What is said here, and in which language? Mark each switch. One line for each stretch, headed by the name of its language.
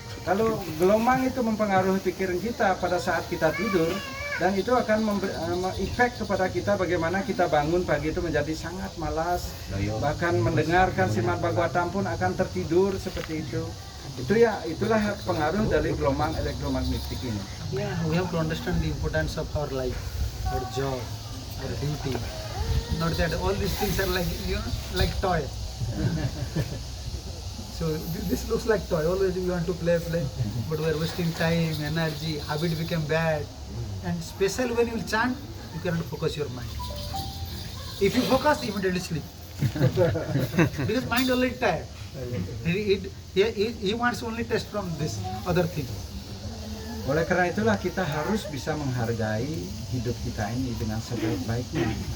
Indonesian: Kalau gelombang itu mempengaruhi pikiran kita pada saat kita tidur, dan itu akan efek kepada kita bagaimana kita bangun pagi itu menjadi sangat malas, bahkan mendengarkan Srimad Bhagavatam pun akan tertidur seperti itu. Itulah pengaruh dari gelombang elektromagnetik ini.
English: Yeah, we have to understand the importance of our life, our job, our duty. Not that all these things are like, you know, like toy. So this looks like toy. Always we want to play, but we are wasting time, energy. Habit become bad. And especially when you chant, you cannot focus your mind. If you focus, immediately sleep. Because mind already tired. He wants only test from this other thing.
Indonesian: Oleh karena itulah kita harus bisa menghargai hidup kita ini dengan sebaik-baiknya.